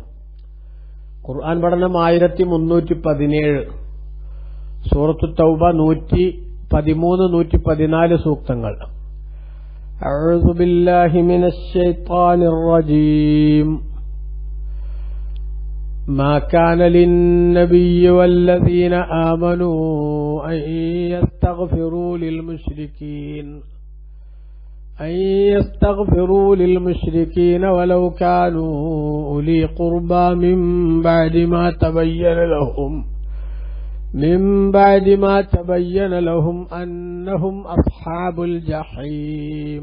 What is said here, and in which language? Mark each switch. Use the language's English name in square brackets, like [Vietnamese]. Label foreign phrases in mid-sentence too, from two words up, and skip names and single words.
[Malayalam] ഖുർആൻ പഠനം 1317, സൂറത്തു തൗബ 113, 114 സൂക്തങ്ങൾ. [Arabic] أعوذ بالله من الشيطان الرجيم. ما كان للنبي والذين آمنوا أن يستغفروا للمشركين ولو كانوا أولي قربى من بعد ما تبين لهم أنهم أصحاب الجحيم.